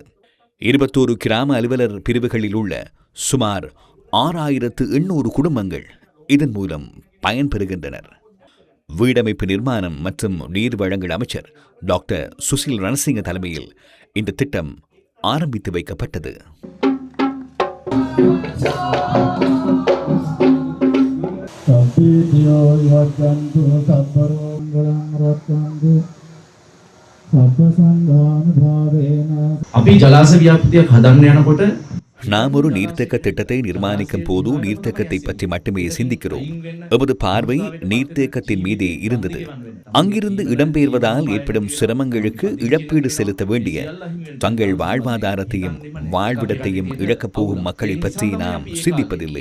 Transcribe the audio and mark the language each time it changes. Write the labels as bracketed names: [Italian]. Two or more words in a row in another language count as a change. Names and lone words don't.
[Tamil] 21 கிராம அலுவலர் பிரிவுகளில் உள்ள சுமார் 6800 குடும்பங்கள் இதன் மூலம் பயன்பெறுகின்றனர். வீடமைப்பு நிர்மாணம் மற்றும் நீர் வழங்கல் அமைச்சர் டாக்டர் சுசில் ரணசிங்க தலைமையில் இந்த திட்டம் ஆரம்பித்து வைக்கப்பட்டது. [Sinhala] අපි ජලාශ ව්‍යාපෘතියක් හදන්න යනකොට [Tamil] நாம் ஒரு நீர்த்தேக்க திட்டத்தை நிர்மாணிக்கும் போது நீர்த்தேக்கத்தை பற்றி மட்டுமே சிந்திக்கிறோம். எமது பார்வை நீர்த்தேக்கத்தின் மீதே இருந்தது. அங்கிருந்து இடம்பெயர்வதால் ஏற்படும் சிரமங்களுக்கு இழப்பீடு செலுத்த வேண்டிய தங்கள் வாழ்வாதாரத்தையும் வாழ்விடத்தையும் இழக்கப் போகும் மக்களை பற்றி நாம் சிந்திப்பதில்லை.